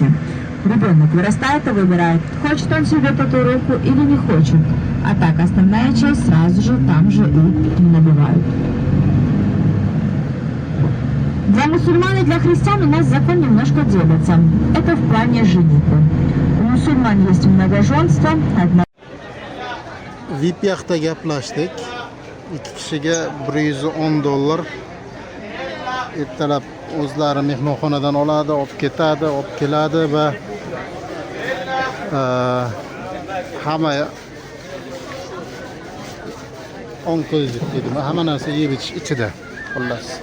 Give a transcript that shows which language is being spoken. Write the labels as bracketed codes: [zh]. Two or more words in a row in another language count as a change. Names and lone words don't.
[ru] Ребенок вырастает и выбирает, хочет он себе татуировку или не хочет. А так основная часть сразу же там же и набивают. Для мусульман и для христиан у нас закон немножко делится. Это в плане женитьбы. У мусульман есть многоженство, одна. [uz] VPX'da gaplashdik. 2 kishiga $110. Ertalab o'zlari mehmonxonadan oladi, olib ketadi, olib keladi va hamma onko'zlik deydimi, hamma narsa yeb ichish ichida xullas.